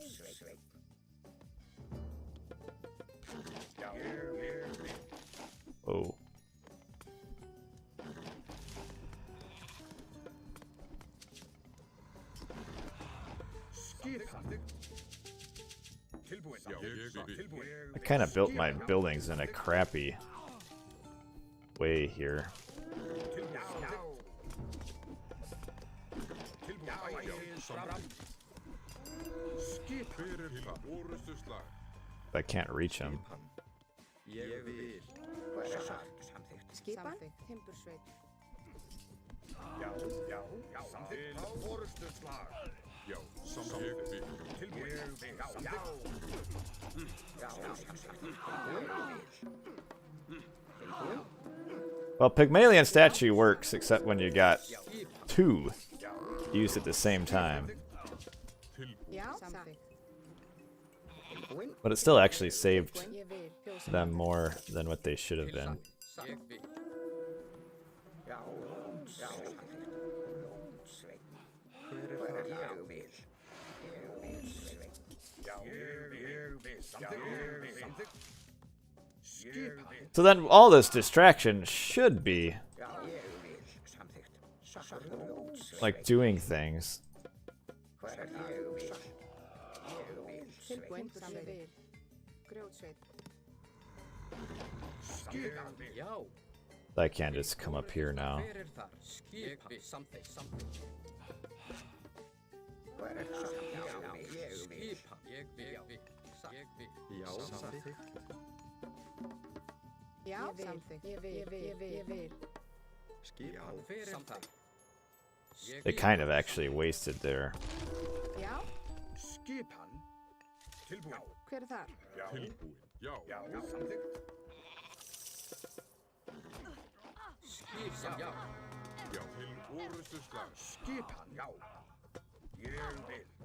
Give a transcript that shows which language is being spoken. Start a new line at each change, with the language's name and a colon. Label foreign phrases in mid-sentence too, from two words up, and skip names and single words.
Icelandic: Já. Ég vil. Oh. Skipa. Tilbúin. Já. Tilbúin.
English: I kind of built my buildings in a crappy way here. I can't reach him.
Icelandic: Ég vil. Skipan. Timbursveit. Já. Samþykkt. Orustuslag. Já, samþykkt. Tilbúin. Ég vil. Já.
English: Well, Pygmalion statue works, except when you got two used at the same time.
Icelandic: Já. Samþykkt.
English: But it still actually saved
Icelandic: Ég vil. Fjósa.
English: them more than what they should have been.
Icelandic: Ég vil. Já. Hver er það? Ég vil. Já. Ég vil. Samþykkt. Skipa.
English: So then all this distraction should be
Icelandic: Já. Ég vil. Samþykkt.
English: like doing things.
Icelandic: Hver er það? Ég vil. Tilbúin. Ég vil. Grjótsveit. Skipa. Já.
English: I can't just come up here now.
Icelandic: Hver er þar? Skipa. Samþykkt. Hver er það? Já. Ég vil. Skipa. Ég vil. Já. Samþykkt. Já. Samþykkt. Ég vil. Skipa. Hver er það?
English: They kind of actually wasted their...
Icelandic: Já. Skipan. Tilbúin. Hver er þar? Já. Tilbúin. Já. Já. Samþykkt. Skipan. Já. Já, til orustuslag. Skipan. Já. Ég vil.